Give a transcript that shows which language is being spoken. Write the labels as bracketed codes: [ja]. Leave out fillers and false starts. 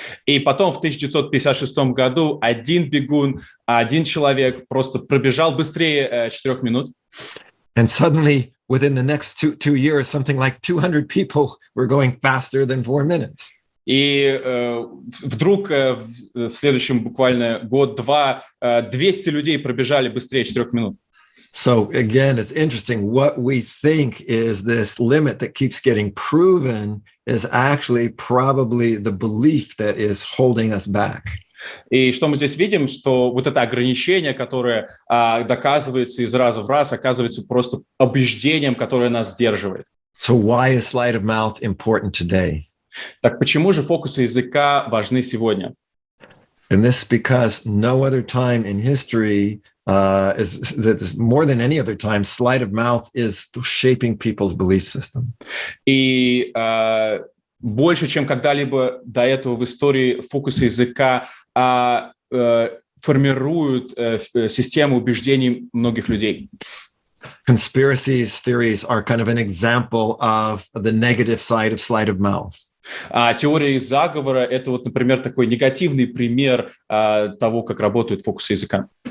[ru] И потом в 1956 году один бегун, один человек просто пробежал быстрее 4 минут. [en] And suddenly, within the next two years, something like 200 people were going faster than 4 minutes. [ru] И вдруг в следующем буквально год-два 200 людей пробежали быстрее 4 минут. [en] So again, it's interesting. What we think is this limit that keeps getting proven is actually probably the belief that is holding us back. [ru] И что мы здесь видим, что вот это ограничение, которое доказывается из раза в раз, оказывается просто убеждением, которое нас сдерживает. [en] So why is sleight of mouth important today? [ru] Так почему же фокусы языка важны сегодня? [en] And this because no other time in history is more than any other time, sleight of mouth is shaping people's belief system. [ru] И больше, чем когда-либо до этого в истории фокусы языка формируют систему убеждений многих людей. [en] Conspiracies theories are kind of an example of the negative side of sleight of mouth. [ru] Теория заговора – это вот, например, такой негативный пример того, как работают фокусы языка.